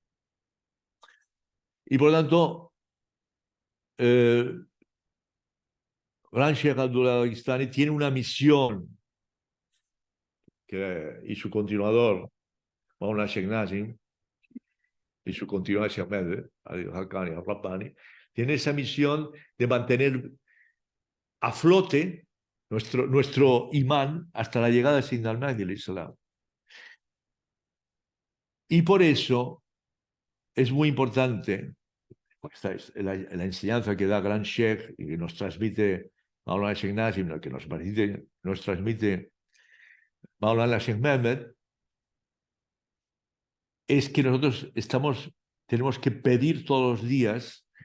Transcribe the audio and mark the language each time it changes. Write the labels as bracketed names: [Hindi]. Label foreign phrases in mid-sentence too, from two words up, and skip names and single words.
[Spanish] Y por lo tanto, Gran Sheikh Abdullah Dagestani tiene una misión y su continuador, Maulana Sheikh Nazim, y su continuador Sheikh Ahmed, Al-Haqqani, Al-Rabbani, tiene esa misión de mantener a flote nuestro imán hasta la llegada de Sayyidina al-Mahdi [Arabic] عليه السلام. [Spanish] Y por eso es muy importante la enseñanza que da Gran Sheikh y que nos transmite Maulana Sheikh Nazim, que nos transmite Maulana Sheikh Mehmed, es que nosotros tenemos que pedir todos los días